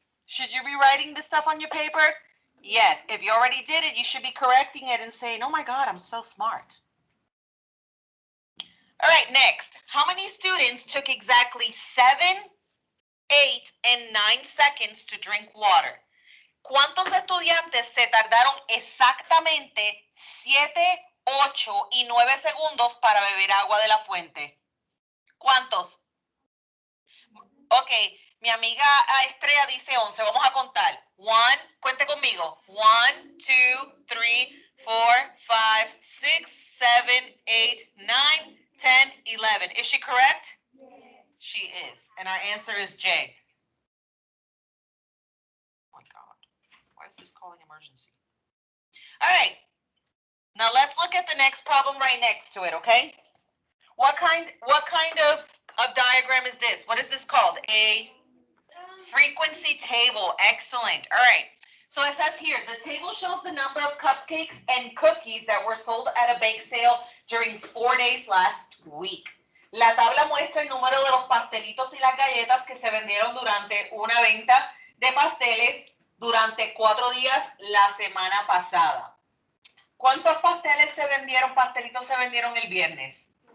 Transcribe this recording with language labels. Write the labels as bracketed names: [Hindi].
[English] Should you be writing this stuff on your paper? Yes. If you already did it, you should be correcting it and saying, oh my God, I'm so smart. All right, next. How many students took exactly 7, 8, and 9 seconds to drink water? [Spanish] ¿Cuántos estudiantes se tardaron exactamente 7, 8 y 9 segundos para beber agua de la fuente? ¿Cuántos? Ok, mi amiga Estrella dice 11. Vamos a contar. 1, cuente conmigo. 1, 2, 3, 4, 5, 6, 7, 8, 9, 10, 11. [English] Is she correct? Yes. She is. And our answer is J. Oh my God. Why is this calling emergency? All right. Now let's look at the next problem right next to it, okay? What kind of diagram is this? What is this called? A frequency table. Excellent. All right. So it says here, the table shows the number of cupcakes and cookies that were sold at a bake sale during 4 days last week. [Spanish] La tabla muestra el número de los pastelitos y las galletas que se vendieron durante una venta de pasteles durante 4 días la semana pasada. ¿Cuántos pastelitos se vendieron el viernes?